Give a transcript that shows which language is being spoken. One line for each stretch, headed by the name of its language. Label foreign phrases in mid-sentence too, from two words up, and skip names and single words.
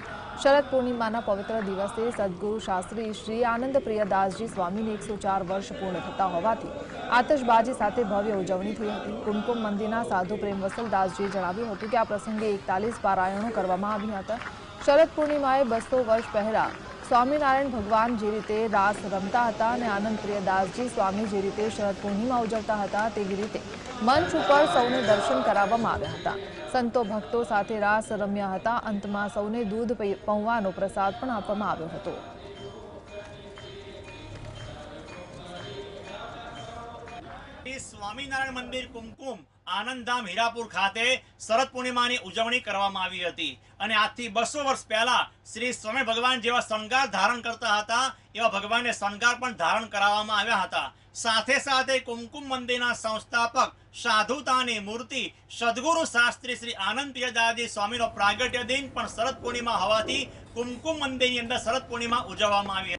Gujarati: શરદ પૂર્ણિમાના પવિત્ર દિવસે સદગુરુ શાસ્ત્રી શ્રી આનંદ પ્રિયદાસજી સ્વામીને 104 વર્ષ પૂર્ણ થતા હોવાથી આતશબાજી સાથે ભવ્ય ઉજવણી થઈ હતી। કુમકુમ મંદિરના સાધુ પ્રેમવસલદાસજીએ જણાવ્યું હતું કે આ પ્રસંગે 41 પારાયણો કરવામાં આવ્યા હતા। શરદ પૂર્ણિમાએ 200 વર્ષ પહેલા સ્વામીનારાયણ ભગવાન જે રીતે રાસ રમતા હતા અને આનંદ પ્રિયદાસજી સ્વામી જે રીતે શરદ પૂર્ણિમા ઉજવતા હતા તેવી રીતે મંચ પર સૌને દર્શન કરાવવામાં આવ્યા હતા। સંતો ભક્તો સાથે રાસ રમ્યા હતા। અંતમાં સૌને દૂધ पौવાનો પ્રસાદ પણ આપવામાં આવ્યો હતો। સ્વામીનારાયણ મંદિર કુમકુમ આનંદધામ હીરાપુર ખાતે શરદ પૂર્ણિમાની ઉજવણી કરવામાં આવી હતી અને આજથી 200 વર્ષ પહેલા શ્રી સ્વામી ભગવાન જેવા શણગાર ધારણ કરતા હતા એવા ભગવાનને શણગાર પણ ધારણ કરાવવામાં આવ્યા હતા। સાથે સાથે કુમકુમ મંદિરના સંસ્થાપક સાધુતાની મૂર્તિ સદ્ગુરુ શાસ્ત્રી શ્રી આનંદ પ્રિયદાસજી સ્વામીનો પ્રાગટ્ય દિન પણ શરદ પૂર્ણિમા હોવાથી કુમકુમ મંદિરની અંદર શરદ પૂર્ણિમા ઉજવવામાં આવી।